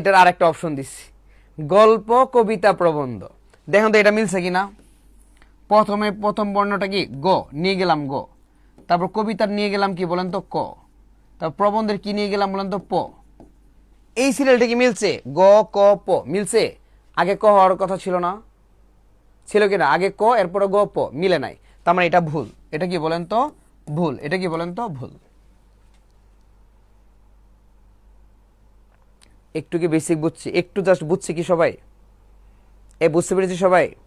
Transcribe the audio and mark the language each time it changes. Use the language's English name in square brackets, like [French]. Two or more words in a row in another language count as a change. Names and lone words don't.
[Bangla] এটার আরেকটা অপশন দিছি, গল্প, কবিতা, প্রবন্ধ। দেখুন তো এটা মিলছে কিনা। প্রথমে প্রথম বর্ণটা কি? গ, নিয়ে গেলাম গ। তারপর কবিতার নিয়ে গেলাম কি বলেন তো? ক। তারপর প্রবন্ধের কি নিয়ে গেলাম বলেন তো? প। এই সিরিয়ালটা কি মিলছে? গ, ক, প মিলছে। আগে ক হওয়ার কথা ছিল না? ছিল কিনা? আগে ক, এরপরে গ, প, মিলে নাই। তার মানে এটা ভুল। এটা কি বলেন তো? ভুল। এটা কি বলেন তো? ভুল। একটু কি বেসিক বুঝছি? একটু জাস্ট বুঝছি কি সবাই? বুঝতে পেরেছি সবাই?